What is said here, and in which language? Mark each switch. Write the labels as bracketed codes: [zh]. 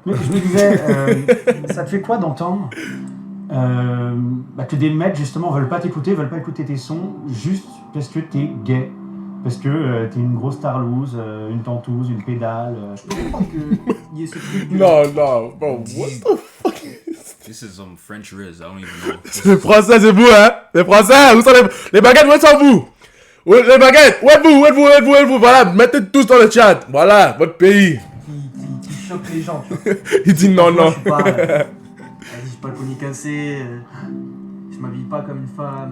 [fr] Mais je me disais, ça te fait quoi d'entendre que des mecs justement veulent pas t'écouter, veulent pas écouter tes sons juste parce que t'es gay? Parce que t'es une grosse tarlouse, une tentouse, une pédale. Je peux comprendre qu'il y ait ce truc. Non, [en] bro. What the fuck? This is some French Riz. I don't even know. [fr] Les Français, c'est vous, hein. Les Français, où sont les baguettes, où sont vous? Les baguettes, où êtes-vous? Voilà, mettez tous dans le chat. Voilà, votre pays. Qui choque les gens, tu vois. Il dit non. Moi, je suis pas. Vas-y, j'ai pas le collier cassé. Je m'habille pas comme une femme.